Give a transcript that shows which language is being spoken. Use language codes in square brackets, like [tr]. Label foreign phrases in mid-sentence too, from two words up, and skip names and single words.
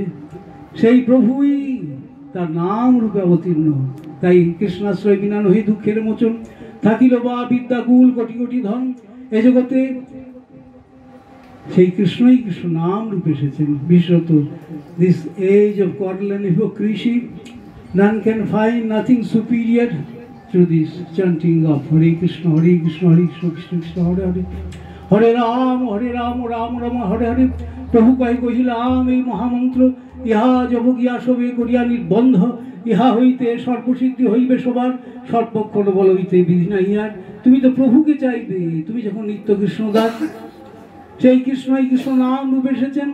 [bn] সেই প্রভুই তার নাম রূপে অবতীর্ণ। তাই কৃষ্ণাশ্রয় বিনা নহি দুঃখের মোচন থাকিল বা বিদ্যাকুল কোটি কোটি ধন। এ জগতে সেই কৃষ্ণই কৃষ্ণ নাম রূপে এসেছেন। [en] বিশেষত this age of cordlen hypocrisy, none can find nothing superior to this chanting of Hare Krishna, Hare Krishna, Hare Krishna, Krishna Krishna, Hare Hare, Hare Ram, Ram Ram, Hare Hare। [bn] প্রভু কহিলাম এই মহামন্ত্র ইহা যব গিয়া সবে করিয়া নির্বন্ধ, ইহা হইতে সর্বসিদ্ধি হইবে সবার, সর্বক্ষণ বল হইতে বিধি নাই আর। তুমি তো প্রভুকে চাইবে, তুমি যখন নিত্য কৃষ্ণদাস, সেই কৃষ্ণই কৃষ্ণ নাম রূপে এসেছেন।